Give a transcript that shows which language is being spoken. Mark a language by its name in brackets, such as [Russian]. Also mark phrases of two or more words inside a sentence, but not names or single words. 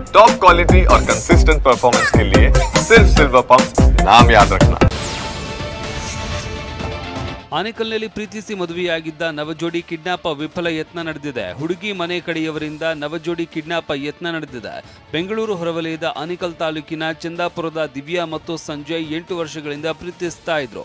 [English] top quality [Hindi] और [English] consistent performance [Hindi] के लिए सिर्फ सिल्वर पंप नाम याद रखना। [Kannada] ಆನೇಕಲ್ನಲ್ಲಿ ಪ್ರೀತಿಸಿ ಮದುವೆಯಾಗಿದ್ದ ನವಜೋಡಿ ಕಿಡ್ನಾಪ್ ವಿಫಲ ಯತ್ನ ನಡೆದಿದೆ. ಹುಡುಗಿ ಮನೆ ಕಡೆಯವರಿಂದ ನವಜೋಡಿ ಕಿಡ್ನಾಪ್ ಯತ್ನ ನಡೆದಿದೆ. ಬೆಂಗಳೂರು ಹೊರವಲಯದ ಆನೇಕಲ್ ತಾಲೂಕಿನ ಚಂದಾಪುರದ ದಿವ್ಯಾ ಮತ್ತು ಸಂಜಯ್ 8 ವರ್ಷಗಳಿಂದ ಪ್ರೀತಿಸ್ತಾ ಇದ್ರು.